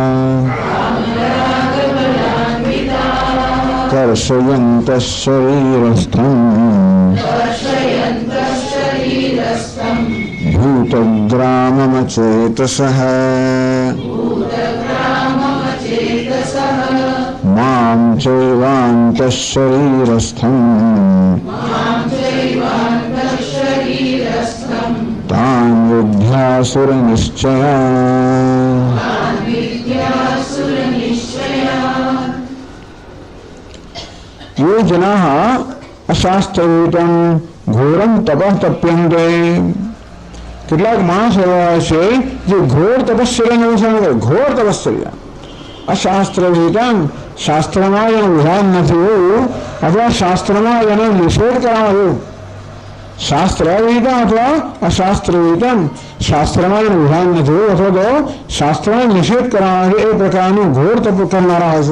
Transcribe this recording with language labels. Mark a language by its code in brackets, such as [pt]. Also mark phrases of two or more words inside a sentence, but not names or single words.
[sa] કર્ષયन्तઃ શરીરસ્થં ભૂતગ્રામમચેતસઃ માં ચૈવાन्तઃ શરીરસ્થં તાન વિદ્યાસુરનિશ્ચયાન। ये जनाः अशास्त्रयुतं घोरं तपः तप्यन्ते। [gu] કેટલાક માણસ એવા છે જે ઘોર તપશ્ચર્યાનું અનુસરણ કરે, ઘોર તપશ્ચર્યા। અશાસ્ત્ર વિહિતમ, શાસ્ત્રમાં એનું વિધાન નથી એવું, અથવા શાસ્ત્રમાં એનો નિષેધ કરવામાં આવ્યું, શાસ્ત્રવિહિતમ અથવા અશાસ્ત્રવિહિતમ, શાસ્ત્રમાં વિધાન નથી અથવા તો શાસ્ત્રનો નિષેધ કરવા માટે એ પ્રકારનું ઘોર તપ કરનારા હશે.